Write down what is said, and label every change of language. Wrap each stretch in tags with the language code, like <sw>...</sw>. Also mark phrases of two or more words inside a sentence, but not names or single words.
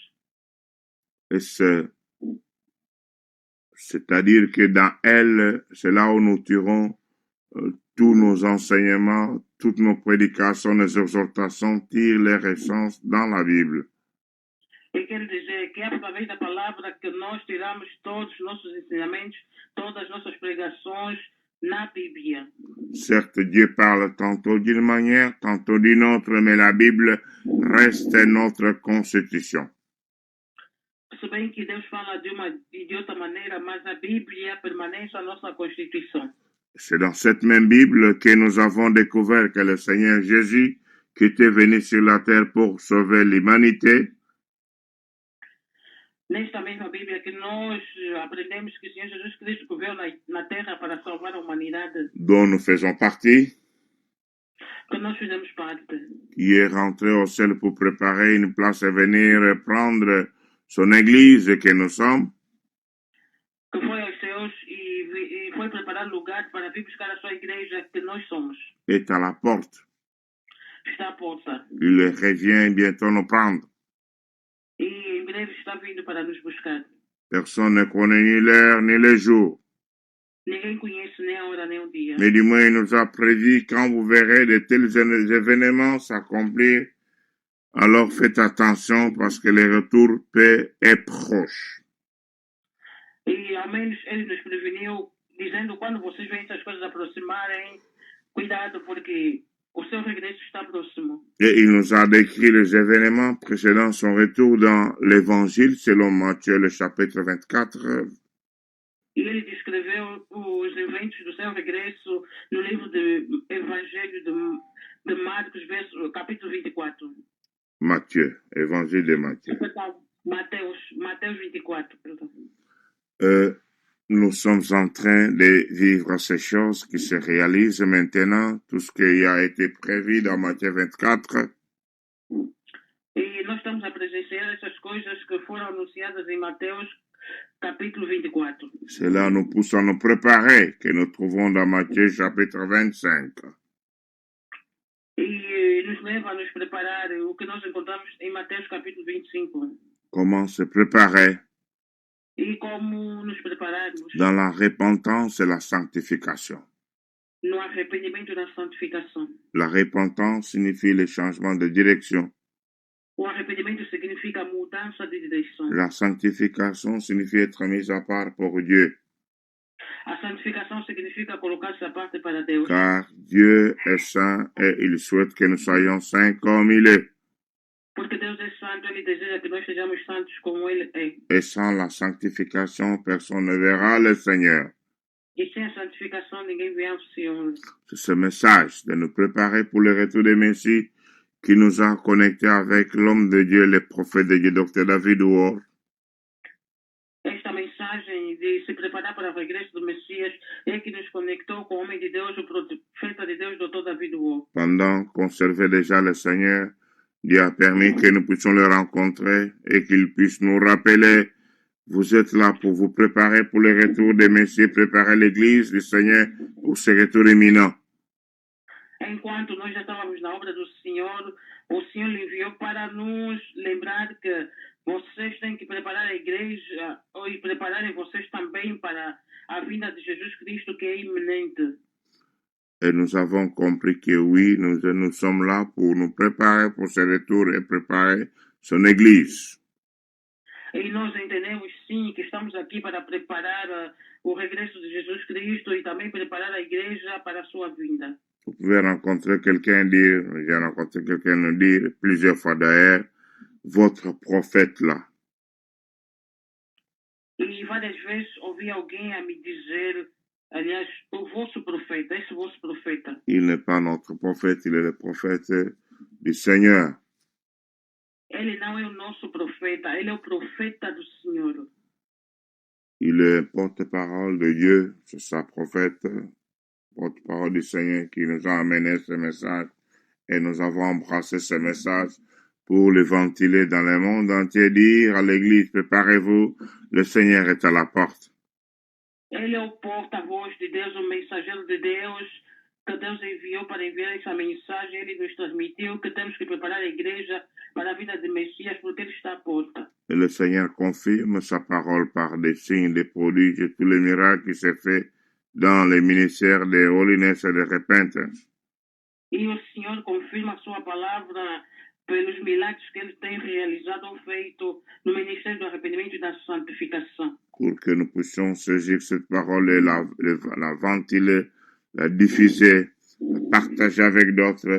<fr>Et c'est-à-dire que dans elle, c'est là où nous tirons tous nos enseignements, toutes nos prédications, nos exhortations tirent leur essence dans la Bible.</fr> <pt>E quero dizer que é através da palavra que nós tiramos todos os nossos ensinamentos, todas as nossas pregações na Bíblia.</pt> <fr>Certes, Dieu parle tantôt d'une manière, tantôt d'une autre, mais la Bible reste notre constitution.</fr> <pt>Se bem que Deus fala de outra maneira, mas a Bíblia permanece a nossa Constituição.</pt> <fr>C'est dans cette même Bible que nous avons découvert que le Seigneur Jésus, qui était venu sur la terre pour sauver l'humanité,</fr> <pt>Nesta mesma Bíblia que nós aprendemos que o Senhor Jesus Cristo que veio na Terra para salvar a humanidade,</pt> <fr>dont nous faisons partie,</fr> <pt>que nós fizemos parte,</pt> <fr>qui est rentré au ciel pour préparer une place à venir prendre son église que nous sommes,</fr> <pt>que foi aos céus e foi preparar lugar para vir buscar a sua igreja que nós somos.</pt> <fr>est à la porte.</fr> <pt>Está à porta.</pt> <fr>Il revient bientôt nous prendre.</fr> <pt>E em breve está vindo para nos buscar.</pt> <fr>Personne ne connaît ni l'heure ni le jour.</fr> <pt>Ninguém conhece nem a hora nem o dia.</pt> <fr>Mais du moins, il nous a prédit quand vous verrez de tels événements s'accomplir, alors faites attention parce que le retour est proche.</fr> <pt>E ao menos ele nos preveniu, dizendo quando vocês veem essas coisas aproximarem, cuidado porque o seu regresso está próximo.</pt> <fr>Et il nous a décrit les événements précédant son retour dans l'évangile selon Matthieu le chapitre 24.</fr> <pt>E ele descreveu os eventos do seu regresso no livro do Evangelho de Marcos, capítulo 24.</pt> <fr>Matthieu, évangile de Matthieu.</fr> <pt>Mateus 24, perdão.</pt> <fr>Nous sommes en train de vivre ces choses qui se réalisent maintenant, tout ce qui a été prévu dans Matthieu 24.</fr> <pt>E nós estamos a presenciar essas coisas que foram anunciadas em Mateus capítulo 24.</pt> <fr>Cela nous pousse à nous préparer, que nous trouvons dans Matthieu chapitre 25.</fr> <pt>E nos leva a nos preparar o que nós encontramos em Mateus capítulo 25.</pt> <fr>Comment se préparer?</fr> <pt>E como nos prepararmos</pt> <fr>Dans la repentance et la sanctification.</fr> <pt>no arrependimento e na santificação.</pt> <fr>La repentance signifie le changement de direction.</fr> <pt>O arrependimento significa mudança de direção.</pt> <fr>La sanctification signifie être mis à part pour Dieu.</fr> <pt>A santificação significa colocar-se à parte para Deus.</pt> <fr>Car Dieu est saint et il souhaite que nous soyons saints comme il est.</fr> <pt>Porque Deus é santo, Ele deseja que nós sejamos santos como Ele é.</pt> <fr>Et sans la sanctification, personne ne verra le Seigneur.</fr> <pt>E sem a santificação, ninguém vê ao Senhor.</pt> <fr>C'est ce message de nous préparer pour le retour des Messies qui nous a connectés avec l'homme de Dieu, le prophète de Dieu, Dr. David Ward.</fr> <pt>Esta mensagem de se preparar para o regresso do Messias é que nos conectou com o homem de Deus, o profeta de Deus, Dr. David Ward.</pt> <fr>Pendant qu'on servait déjà le Seigneur, Dieu a permis que nous puissions le rencontrer et qu'il puisse nous rappeler, vous êtes là pour vous préparer pour le retour des Messies, préparer l'Église du Seigneur pour ce retour imminent.</fr> <pt>Enquanto nós já estávamos na obra do Senhor, o Senhor lhe enviou para nos lembrar que vocês têm que preparar a igreja e prepararem vocês também para a vinda de Jesus Cristo que é iminente.</pt> <fr>Et nous avons compris que oui, nous sommes là pour nous préparer pour ce retour et préparer son Église.</fr> <pt>E nós entendemos sim que estamos aqui para preparar o regresso de Jesus Cristo e também preparar a igreja para a sua vinda.</pt> <fr>Vous pouvez rencontrer quelqu'un dire, j'ai rencontré quelqu'un nous dire plusieurs fois d'ailleurs, votre prophète là.</fr> <pt>E várias vezes ouvi alguém a me dizer, aliás, o vosso profeta, esse vosso profeta.</pt> <fr>Il n'est pas notre prophète, il est le prophète du Seigneur.</fr> <pt>Ele não é o nosso profeta, ele é o profeta do Senhor.</pt> <fr>Il est porte-parole de Dieu, c'est sa prophète, porte-parole du Seigneur qui nous a amené ce message et nous avons embrassé ce message pour le ventiler dans le monde entier, dire à l'Église, préparez-vous, le Seigneur est à la porte.</fr> <pt>Ele é o porta-voz de Deus, o mensageiro de Deus, que Deus enviou para enviar essa mensagem. Ele nos transmitiu que temos que preparar a igreja para a vida de Messias, porque ele está à porta.</pt> <fr>Et le Seigneur confirme sa parole par des signes, des prodiges et tous les miracles qui s'est fait dans les ministères de holiness et de repentance.</fr> <pt>E o Senhor confirma a sua palavra pelos milagres que ele tem realizado ou feito no ministério do arrependimento e da santificação.</pt> <fr>Pour que nous puissions saisir cette parole et la ventiler, la diffuser, la partager avec d'autres.</fr>